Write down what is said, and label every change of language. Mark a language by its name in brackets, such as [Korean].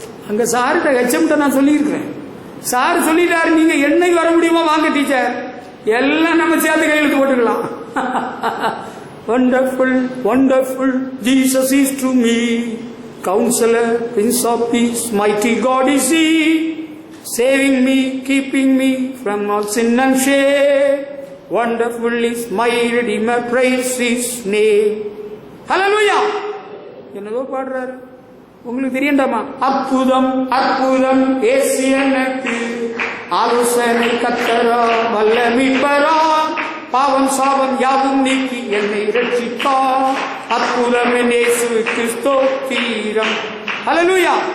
[Tamil] அங்க சார்கிட்ட ஹெச்எம்கிட்ட நான் சொல்லியிருக்கிறேன். சார் சொல்லிட்டாரு, நீங்க என்னைக்கு வர முடியுமோ வாங்க டீச்சர், எல்லாம் நம்ம சேர்ந்து கையெழுத்து போட்டுக்கலாம். [English] Wonderful wonderful Jesus is to me, counsellor, prince of peace, mighty God is he, saving me, keeping me from all sin and shame. Wonderful is my Redeemer, praise His name. Hallelujah. [Tamil] என்னதோ பாடுறாரு, உங்களுக்கு தெரியண்டாமா? அற்புதம் அற்புதம் இயேசு எனக்கு, ஆலோசனை கர்த்தரா, வல்ல மீட்பரா, பாவம் சாபம் யாவும் நீக்கி என்னை ரட்சித்தார். அற்புதம் இயேசுவுக்கு ஸ்தோத்திரம். ஹல்லேலூயா.